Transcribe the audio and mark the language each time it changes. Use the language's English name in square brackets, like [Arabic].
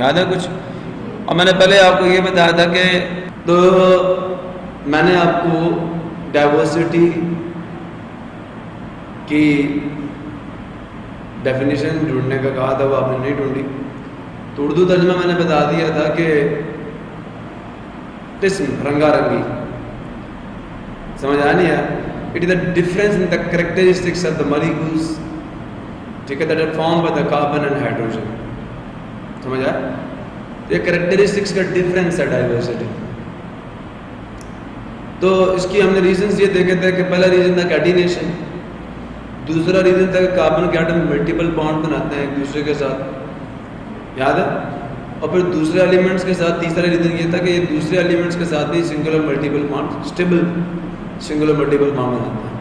[Urdu] یاد ہے کچھ؟ اور میں نے پہلے آپ کو یہ بتایا تھا کہ تو میں نے آپ کو ڈائیورسٹی کی ڈیفینیشن ڈھونڈنے کا کہا تھا، وہ آپ نے نہیں ڈھونڈی. تو اردو ترجمہ میں نے بتا دیا تھا کہ قسم رنگا رنگی. سمجھ آ نہیں ہے؟ [English] it is the difference in the characteristics of the molecules, [Urdu] ٹھیک ہے، [English] That are formed by the carbon and hydrogen. [Urdu] سمجھ آیا؟ یہ کریکٹرسٹکس کا ڈفرینس ہے ڈائیورسٹی. تو اس کی ہم نے ریزنس یہ دیکھے تھے کہ پہلا ریزن تھا کیٹینیشن، دوسرا ریزن تھا کہ کاربن کے ایٹم ملٹیپل بانڈ بناتے ہیں ایک دوسرے کے ساتھ. یاد ہے؟ اور پھر دوسرے ایلیمنٹس کے ساتھ تیسرا ریزن یہ تھا کہ یہ دوسرے ایلیمنٹس کے ساتھ بھی singular multiple bond stable singular multiple bond بناتے ہیں.